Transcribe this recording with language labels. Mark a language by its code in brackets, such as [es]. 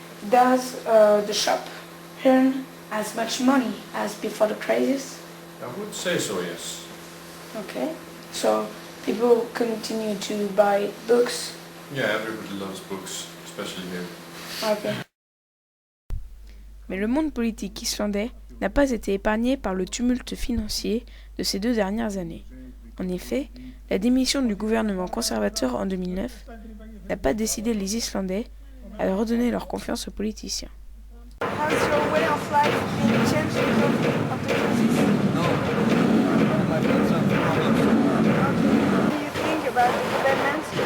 [en] Does the shop earn as much money as before the crisis? I would say so, yes. Okay. So people continue to buy books. Yeah, everybody loves books, especially here. Okay. [fr] Mais le monde politique islandais n'a pas été épargné par le tumulte financier de ces 2 dernières années. En effet, la démission du gouvernement conservateur en 2009 n'a pas décidé les Islandais à redonner leur confiance aux politiciens. [en] Has your way of life been changed because of the crisis? No, my friends are problems. What do you think about the government?